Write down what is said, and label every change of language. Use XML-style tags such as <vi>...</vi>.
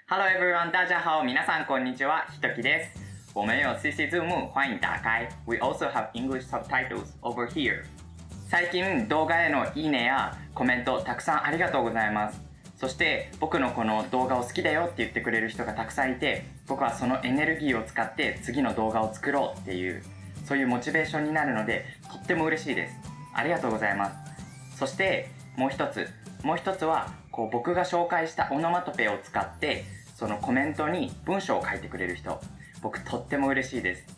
<en>Hello everyone，</en> <zh>大家好，</zh> <ja>皆さんこんにちは，ひときです。</ja> <zh>我们有 CC Zoom， 欢迎打开。</zh> <en>We also have English subtitles over here。</en> <ja>最近動画へのいいねやコメントたくさんありがとうございます。そして僕のこの動画を好きだよって言ってくれる人がたくさんいて、僕はそのエネルギーを使って次の動画を作ろうっていう、そういうモチベーションになるのでとっても嬉しいです。ありがとうございます。そしてもう一つは僕が紹介したオノマトペを使ってそのコメントに文章を書いてくれる人、僕とっても嬉しいです。</ja>